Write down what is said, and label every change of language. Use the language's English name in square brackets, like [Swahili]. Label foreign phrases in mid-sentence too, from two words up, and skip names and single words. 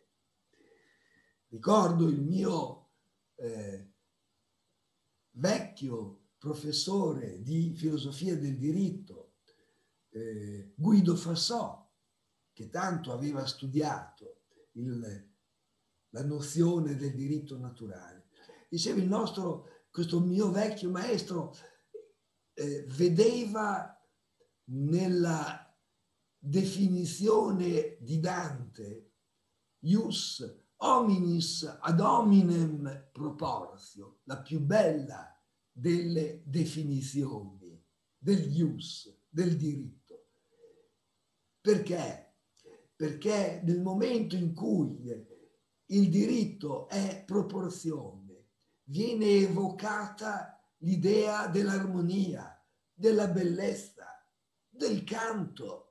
[Italian] Ricordo il mio vecchio professore di filosofia del diritto, Guido Fassò, che tanto aveva studiato la nozione del diritto naturale. Diceva questo mio vecchio maestro vedeva nella definizione di Dante [Latin] ius hominis ad hominem proportio, [Italian] la più bella delle definizioni del ius, del diritto. Perché? Perché nel momento in cui il diritto è proporzione, viene evocata l'idea dell'armonia, della bellezza, del canto.